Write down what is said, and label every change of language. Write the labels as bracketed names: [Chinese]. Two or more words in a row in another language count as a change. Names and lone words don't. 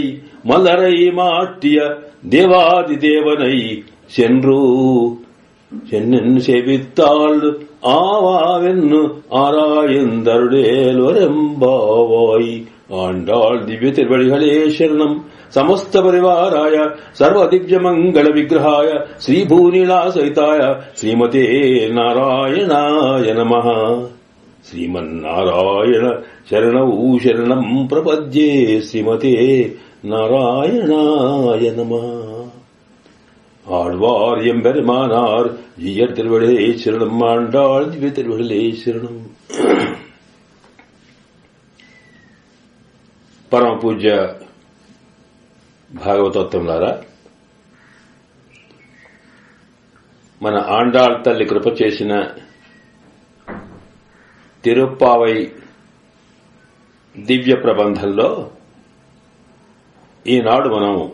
[Tamil] மலரை மாட்டிய தேவாதி தேவனை சென்று சேவித்தாள் ஆவாவென்னு ஆராயந்தருளேலொரெம்பாவாய். ஆண்டாள் திவ்ய திருவடிகளே சரணம். [Sanskrit] సమస్త పరివారాయ సర్వదివ్య మంగళ విగ్రహాయ శ్రీభూనీలాసహితాయ శ్రీమతే నారాయణాయ నమః. శ్రీమన్నారాయణ శరణౌ శరణం ప్రపద్యే. శ్రీమతే నారాయణాయ నమః. [Tamil] ஆழ்வார் எம்பெருமானார் ஜீயர் திருவடிகளே சரணம். ஆண்டாள் திவ்ய திருவடிகளே சரணம். [Telugu] పరమ పూజ్య భాగవతోత్తములారా, మన ఆండాళ్ తల్లి కృప చేసిన తిరుప్పావై దివ్య ప్రబంధంలో ఈనాడు మనం